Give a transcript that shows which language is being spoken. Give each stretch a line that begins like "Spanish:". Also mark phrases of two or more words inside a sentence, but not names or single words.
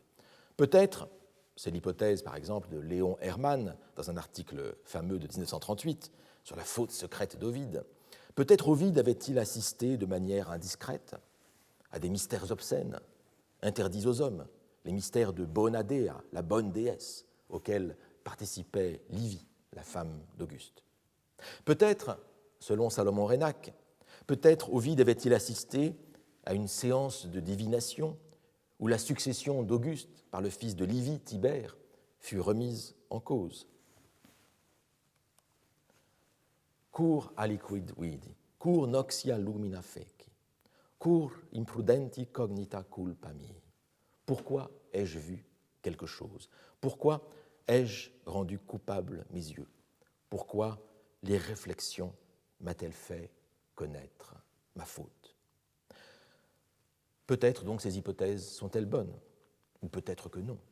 French: Peut-être, c'est l'hypothèse par exemple de Léon Hermann dans un article fameux de 1938 sur la faute secrète d'Ovide, peut-être Ovide avait-il assisté de manière indiscrète à des mystères obscènes, interdits aux hommes, les mystères de Bonadea, la bonne déesse, auxquels participait Livie, la femme d'Auguste. Peut-être, selon Salomon Reinach, peut-être Ovide avait-il assisté à une séance de divination où la succession d'Auguste par le fils de Livie, Tibère, fut remise en cause.
Latin: Cur aliquid vidi, cur noxia lumina feci, cur imprudenti cognita culpa mihi.
French: Pourquoi ai-je vu quelque chose? Pourquoi ai-je rendu coupable mes yeux? Pourquoi les réflexions m'a-t-elle fait connaître ma faute? Peut-être donc ces hypothèses sont-elles bonnes, ou peut-être que non.